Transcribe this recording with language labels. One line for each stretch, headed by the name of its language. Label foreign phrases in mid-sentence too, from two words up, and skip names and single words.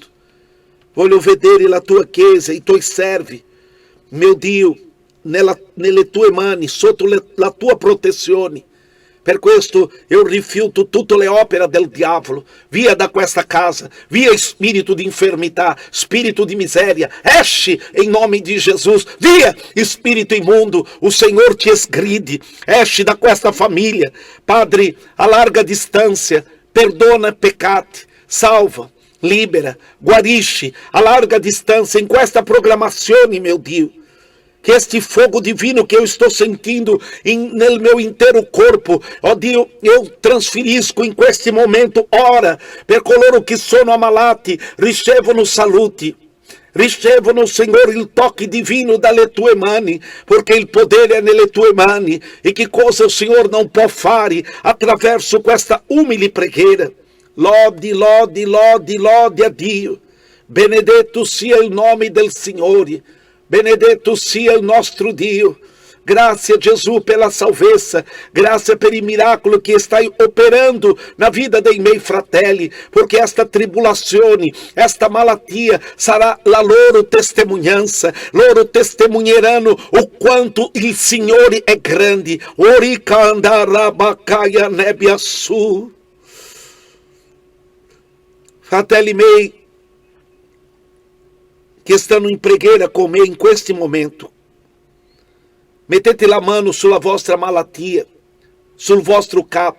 Italian: Voglio vedere la tua chiesa, i tuoi servi, mio Dio, nelle tue mani, sotto la tua protezione. Per questo io rifiuto tutte le opere del diavolo. Via da questa casa, via spirito di infermità, spirito di miseria. Esci
Portuguese: em nome
Italian: di Gesù. Via spirito imundo,
Portuguese: o Senhor te esgride.
Italian: Esci da questa família. Padre, a larga distância, perdona peccati, salva, libera, guarisce a larga distância em questa programazione,
Portuguese: meu Dio. Que este fogo divino que eu estou sentindo nel meu inteiro corpo, ó Dio, eu
Italian: transferisco in questo momento. Ora, per coloro che sono ammalati, ricevono salute, ricevono, Signore, il tocco divino dalle tue mani, perché il potere è nelle tue mani. E che cosa il Signore non può fare attraverso questa umile preghiera. Lodi, lodi, lodi, lodi a Dio. Benedetto sia il nome del Signore. Benedetto sia il nostro Dio. Grazie Gesù pela salvezza, grazie per il miracolo che stai operando
Portuguese: na vida
Italian: dei miei fratelli,
Portuguese: porque esta
Italian: tribulazione, esta malattia sarà la loro testimonianza. Loro testemunheranno o quanto il Signore è grande. Orica andarabacaya nebbia su. Fratelli miei, che stanno in preghiera con me in questo momento, mettete la mano sulla vostra malattia, sul vostro capo.